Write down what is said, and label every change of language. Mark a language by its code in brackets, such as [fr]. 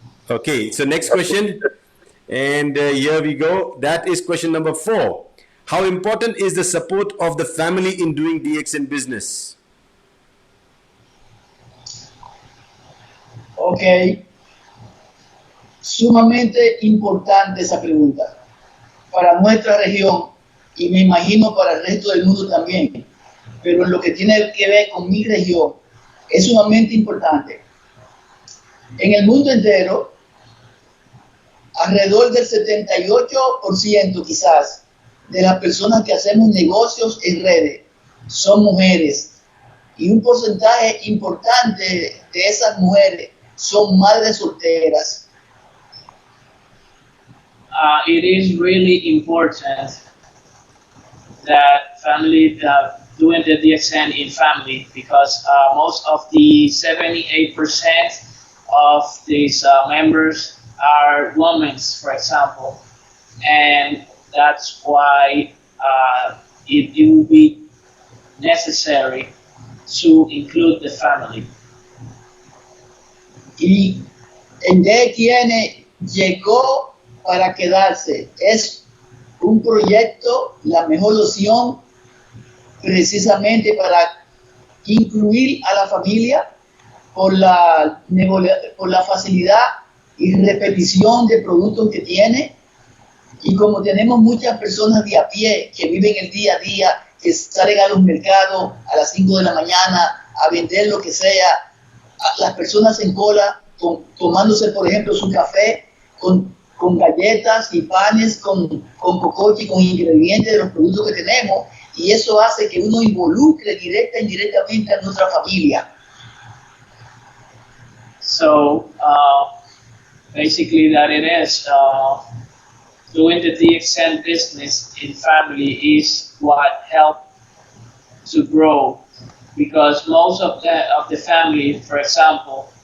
[en] Okay, so next question. And here we go. That is question number 4. How important is the support of the family in doing DXN business? [es] Ok, sumamente importante esa pregunta para nuestra región y me imagino para el resto del mundo también, pero en lo que tiene que ver con mi región es sumamente importante. En el mundo entero, alrededor del 78% quizás de las personas que hacemos negocios en redes son mujeres, y un porcentaje importante de esas mujeres son madres solteras. [en] It is really important that family doing the DXN in family, because most of the 78% of these members are women, for example, and that's why it will be necessary to include the family. [es] Y Entrevista llegó para quedarse. Es un proyecto, la mejor opción, precisamente para incluir a la familia por la facilidad y repetición de productos que tiene. Y como tenemos muchas personas de a pie que viven el día a día, que salen a los mercados a las 5 de la mañana a vender lo que sea, las personas en cola tomándose, por ejemplo, su café con galletas y panes, con cocoche, con ingredientes de los productos que tenemos, y eso hace que uno involucre directa e indirectamente a nuestra familia. [en] So basically that it is doing the DXN business in family is what helped to grow, because most of the family, for example,